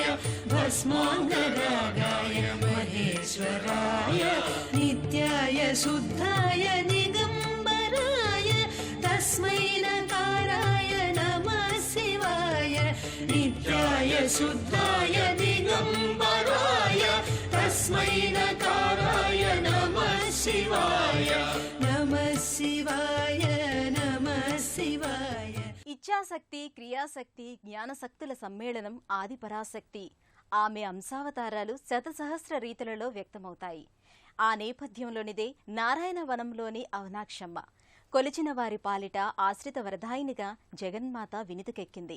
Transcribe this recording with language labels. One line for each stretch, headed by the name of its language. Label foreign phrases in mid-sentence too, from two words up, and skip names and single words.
Sanskrit: भस्माङ्गरागाय महेश्वराय नित्याय शुद्धाय निगम्बराय तस्मै नकाराय नमः शिवाय नित्याय शुद्धाय दिगम्बराय तस्मै नकाराय नमः शिवाय नमः शिवाय नमः शिवाय
Telugu: ఇచ్ఛాశక్తి, క్రియాశక్తి, జ్ఞానశక్తుల సమ్మేళనం ఆదిపరాశక్తి. ఆమె అంశావతారాలు శతసహస్ర రీతులలో వ్యక్తమవుతాయి. ఆ నేపథ్యంలోనిదే నారాయణ వనంలోని అవనాక్షమ్మ. కొలిచిన వారి పాలిట ఆశ్రిత వరదాయినిగా జగన్మాత వినితికెక్కింది.